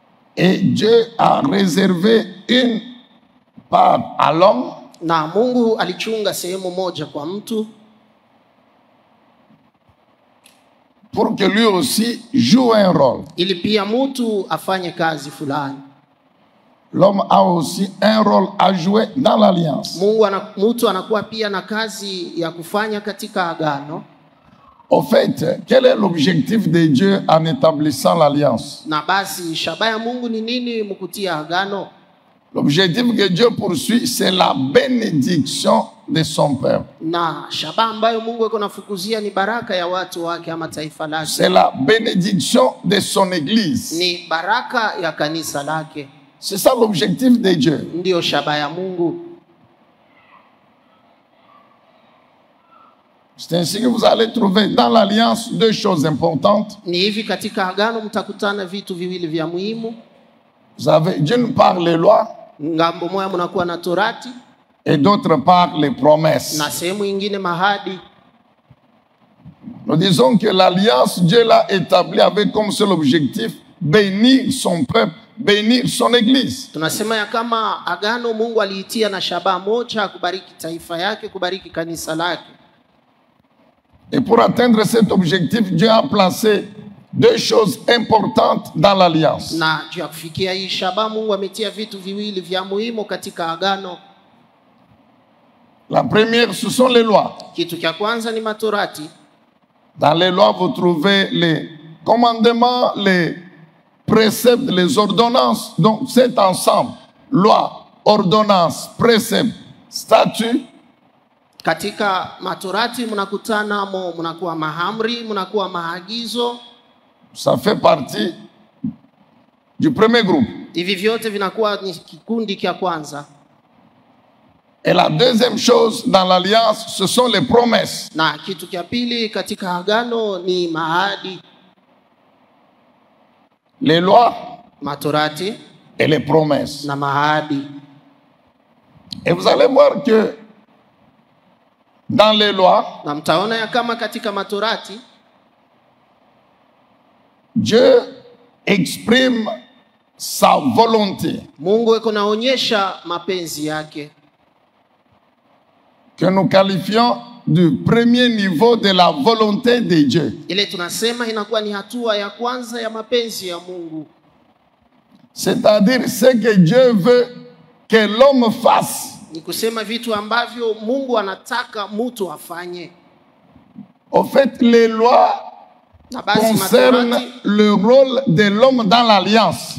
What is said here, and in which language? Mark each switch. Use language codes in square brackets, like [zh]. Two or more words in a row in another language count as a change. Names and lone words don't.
[fr] Et Dieu a réservé une part à l'homme. [sw] Na Mungu alichunga sehemu moja kwa mtu, [fr] pour que lui aussi joue un rôle. [sw] ili pia mtu afanye kazi fulani. [fr] L'homme a aussi un rôle à jouer dans l'alliance. [sw] Mtu anakuwa pia na kazi ya kufanya katika agano. [fr] Au fait, quel est l'objectif de Dieu en établissant l'alliance? [sw] Na basi shabaha ya Mungu ni nini mkutia agano? [fr] L'objectif que Dieu poursuit, c'est la bénédiction de son peuple. [sw] Na shabaha ambayo Mungu yuko nafukuzia ni baraka ya watu wake ama taifa lake. [fr] C'est la bénédiction de son église. [sw] Ni baraka ya kanisa lake. [fr] C'est ça l'objectif de Dieu. [sw] Ndio shabaha ya Mungu. [fr] C'est ainsi que vous allez trouver dans l'alliance deux choses importantes. [sw] Ni hivi katika agano mtakutana vitu viwili vya muhimu. [fr] Vous avez d'une part les lois, [sw] Ngambo moja mnakuwa na torati [fr] et d'autre part les promesses. [sw] na sehemu nyingine mahadi. [fr] Nous disons que l'alliance, Dieu l'a établie avec comme seul objectif bénir son peuple, bénir son église. [sw] Tunasema ya kama agano Mungu aliitia na shabaha moja, kubariki taifa yake, kubariki kanisa lake. [fr] Et pour atteindre cet objectif, Dieu a placé deux choses importantes dans l'alliance. [sw] Na juu ya kufikia hii shabaha Mungu ametia vitu viwili vya muhimu katika agano. [fr] La première, ce sont les lois. [sw] Kitu cha kwanza ni matorati. [fr] Dans les lois, vous trouvez les commandements, les préceptes, les ordonnances. Donc cet ensemble, loi, ordonnance, précepte, statut. [sw] Katika matorati mnakutana mnakuwa mahamri, mnakuwa maagizo. [fr] Ça fait partie du premier groupe. [sw] Hivi vyote vinakuwa ni kikundi cha kwanza. [fr] Et la deuxième chose dans l'alliance, ce sont les promesses. [sw] Na kitu cha pili katika agano ni mahadi. [fr] Les lois, [sw] Matorati [fr] et les promesses. [sw] na mahadi. [fr] Et vous allez voir que dans les lois, [sw] Na mtaona ya kama katika matorati [fr] Dieu exprime sa volonté, [sw] Mungu yuko naonyesha mapenzi yake, [fr] que nous qualifions du premier niveau de la volonté de Dieu. [sw] ile tunasema inakuwa ni hatua ya kwanza ya mapenzi ya Mungu. [fr] C'est-à-dire ce que Dieu veut que l'homme fasse. [sw] Ni kusema vitu ambavyo Mungu anataka mtu afanye. [fr] Au fait, les lois [sw] Na basi [fr] concernent [sw] matorati, [fr] le rôle de l'homme dans l'alliance.